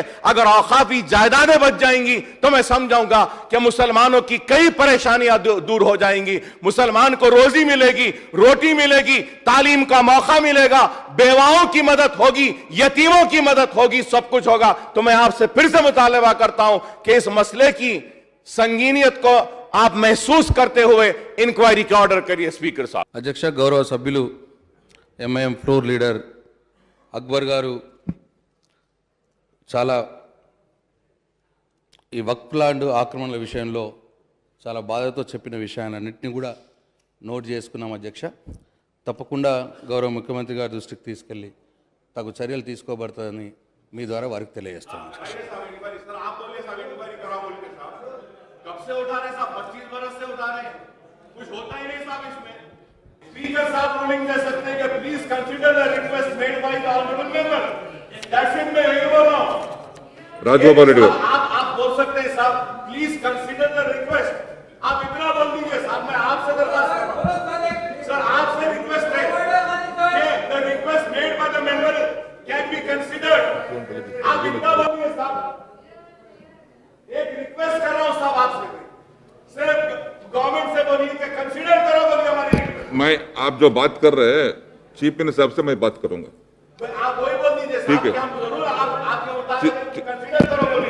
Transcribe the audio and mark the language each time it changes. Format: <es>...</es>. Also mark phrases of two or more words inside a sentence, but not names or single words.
<hi>अगर औकाफी जायदादें बच जाएंगी तो मैं समझाऊंगा कि मुसलमानों की कई परेशानियां दूर हो जाएंगी, मुसलमान को रोजी मिलेगी, रोटी मिलेगी, तालीम का मौका मिलेगा, बेवाओं की मदद होगी, यतीमों की मदद होगी, सब कुछ होगा। तो मैं आपसे फिर से मुतालबा करता हूं कि इस मसले की संगीनियत को आप महसूस करते हुए इंक्वायरी का ऑर्डर करिए स्पीकर साहब।</hi> <te>అధ్యక్ష, గౌరవ సభ్యులు ఎంఐఎం</te> <en>floor leader</en> <te>అక్బర్ గారు చాలా ఈ వక్ఫ్ ల్యాండ్ ఆక్రమణల విషయంలో చాలా బాధతో చెప్పిన విషయాలన్నింటినీ కూడా నోట్ చేసుకున్నాం అధ్యక్ష. తప్పకుండా గౌరవ ముఖ్యమంత్రి గారి దృష్టికి తీసుకెళ్ళి తగు చర్యలు తీసుకోబడతాయని మీ ద్వారా వారికి తెలియజేస్తాను.</te> <hi>कब से उठा रहे साहब? 25 बरस से उठा रहे हैं, कुछ होता ही नहीं साहब इसमें। स्पीकर साहब रूलिंग दे सकते हैं कि</hi> <en>please consider the request made by the honourable member. that's it.</en> <hi>मैं यही बोल रहा हूं। राजगोपाल रेड्डी आप बोल सकते हैं साहब,</hi> <en>please consider the request.</en> <hi>आप इतना बोल दीजिए साहब। मैं आपसे दरखास्त कर रहा हूं सर, आपसे रिक्वेस्ट है कि</hi> <en>the request made by the member can be considered.</en> <hi>आप इतना बोलिए साहब। एक रिक्वेस्ट कर रहा हूं साहब आपसे, सिर्फ गवर्नमेंट से बोलिए कि कंसीडर करो बोलिए हमारी रिक्वेस्ट। मैं आप जो बात कर रहे हैं</hi> <en>chief minister</en> <hi>साहब से मैं बात करूंगा। आप वही बोल दीजिए साहब कि हम जरूर आपके मुताबिक कंसीडर करो बोलिए।</hi>